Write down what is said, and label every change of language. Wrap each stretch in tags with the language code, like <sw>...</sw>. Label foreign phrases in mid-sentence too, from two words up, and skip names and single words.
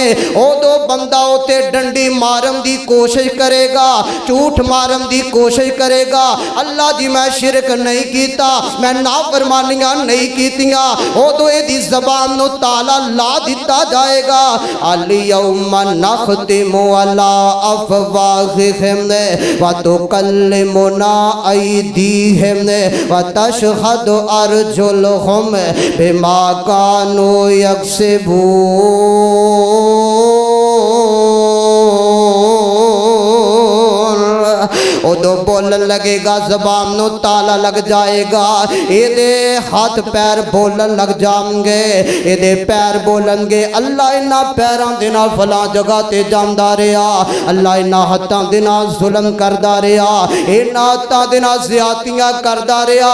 <pa>اودوں بندہ اتے ڈنڈی مارن دی کوشش کرے گا، جھوٹ مارن دی کوشش کرے گا، اللہ جی میں شرک نہیں کیتا، میں نافرمانیاں نہیں کیتیاں، اودوں ایہدی زبان نوں تالا لا دتا جائے گا.</pa> <ar>اليوم نختم على أفواههم وتكلمنا أيديهم وتشهد أرجلهم بما كانوا يكسبون.</ar> <pa>اودوں بولن لگے گا، زبان نوں تالا لگ جائے گا، ایہدے ہاتھ پیر بولن لگ جائیں گے، ایہدے پیر بولݨ گے اللہ انہاں پیراں دے نال فلاں جگہ تے جاندا رہا، اللہ انہاں ہتھاں دے نال ظلم کردا رہا، انہاں ہتھاں دے نال زیادتیاں کردا رہا.</pa>